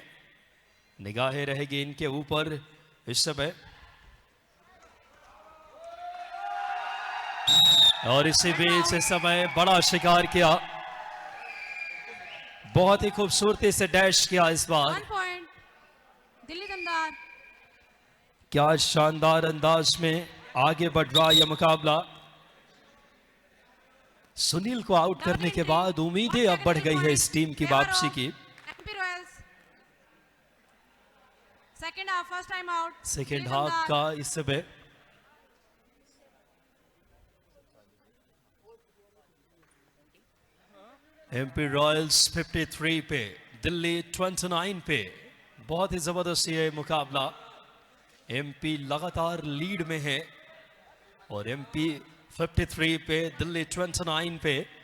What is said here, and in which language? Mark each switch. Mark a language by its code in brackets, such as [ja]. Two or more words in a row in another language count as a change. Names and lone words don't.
[hi] निगाहें रहेगी इनके ऊपर इस समय। और इसी बीच इस समय बड़ा शिकार किया, बहुत ही खूबसूरती से डैश किया इस बार। [en] 1 point. Dilli Damdar. [hi] क्या शानदार अंदाज में आगे बढ़ रहा यह मुकाबला। सुनील को आउट करने के बाद उम्मीदें अब बढ़ गई है इस टीम की वापसी की। [en] MP Royals. Second half, first time out. सेकेंड Dilli हाफ Damdar. [hi] का इस समय एमपी रॉयल्स 53 पे, दिल्ली 29 पे। बहुत ही जबरदस्त ये मुकाबला। एमपी लगातार लीड में है और एमपी 53 पे, दिल्ली 29 पे।